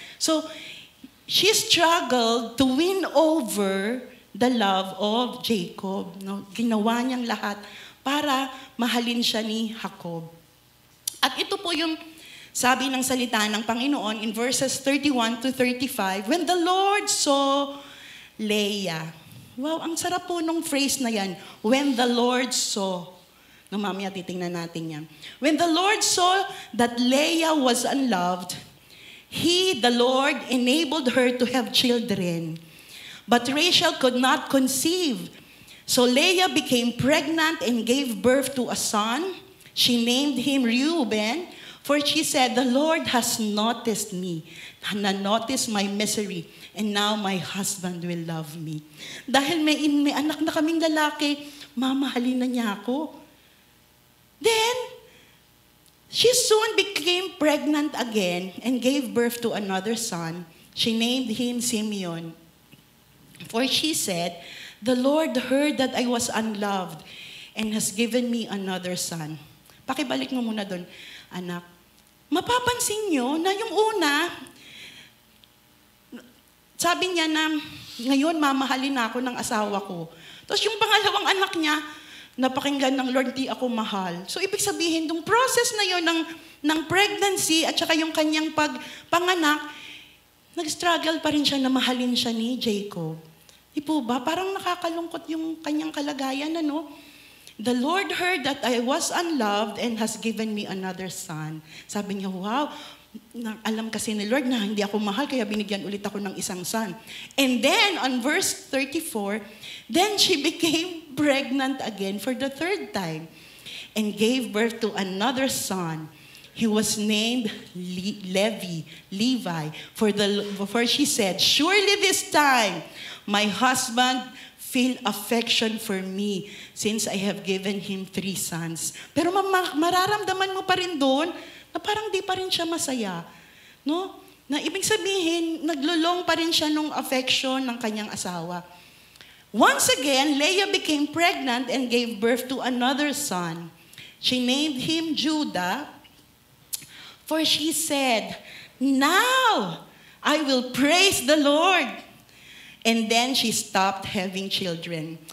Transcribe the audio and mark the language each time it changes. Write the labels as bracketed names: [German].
[English] So, she struggled to win over the love of Jacob. No? [Filipino] Ginawa niyang lahat para mahalin siya ni Jacob. At ito po yung sabi ng salita ng Panginoon [English] in verses 31 to 35, when the Lord saw Leah. [Filipino] Wow, ang sarap po nung phrase na yan. [English] When the Lord saw. [Filipino] No, mamaya titingnan natin yan. [English] When the Lord saw that Leah was unloved, He, the Lord, enabled her to have children. But Rachel could not conceive. So Leah became pregnant and gave birth to a son. She named him Reuben, for she said, the Lord has noticed me, na-noticed my misery, and now my husband will love me. [Filipino] Dahil may anak na kaming lalaki, mamahalin na niya ako. [English] Then, she soon became pregnant again and gave birth to another son. She named him Simeon. For she said, the Lord heard that I was unloved and has given me another son. [Filipino] Pakibalik mo muna doon, anak. Mapapansin nyo na yung una, sabi niya na, ngayon mamahalin ako ng asawa ko. Tapos yung pangalawang anak niya, napakinggan ng Lord, di ako mahal. So ibig sabihin, yung process na yun ng pregnancy at saka yung kanyang panganak, nag-struggle pa rin siya na mahalin siya ni Jacob. Di po ba? Parang nakakalungkot yung kanyang kalagayan, ano? [English] The Lord heard that I was unloved and has given me another son. [Filipino] Sabi niya, wow, alam kasi ni Lord na hindi ako mahal, kaya binigyan ulit ako ng isang son. [English] And then, on verse 34, then she became pregnant again for the 3rd time and gave birth to another son. He was named Levi, for she said, surely this time my husband feel affection for me since I have given him 3 sons. [Filipino] Pero mararamdaman mo pa rin doon na parang di pa rin siya masaya. No? Na ibig sabihin, naglulong pa rin siya nung affection ng kanyang asawa. [English] Once again, Leah became pregnant and gave birth to another son. She named him Judah, for she said, "Now I will praise the Lord." And then she stopped having children.